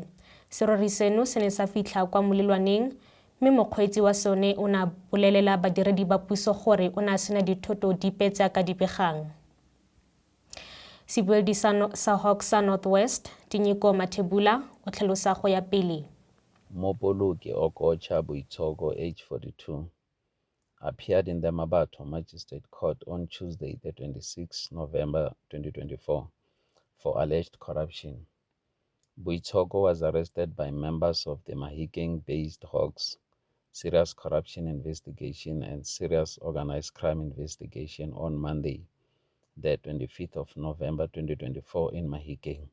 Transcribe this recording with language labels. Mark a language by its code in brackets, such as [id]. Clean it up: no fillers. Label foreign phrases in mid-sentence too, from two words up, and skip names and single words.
[tn] Serori seno se ne sa fitlha kwa molelwaneng mme mokgweetsi wa sone o ne a bolelela badiredi ba puso gore o ne a sena dithoto dipe tse a ka dipegang. Sebueledi sa Hawks sa Northwest, Dinyiko Mathebula, o tlhalosa go ya pele. Mopoloki o kotšha boitshoko, [en] age 42, appeared in the Mmabatho Magistrate Court on Tuesday, the 26th November 2024, for alleged corruption. Boitshoko was arrested by members of the Mahikeng-based Hawks Serious Corruption Investigation and Serious Organized Crime Investigation on Monday, the 25th of November 2024 in Mahikeng.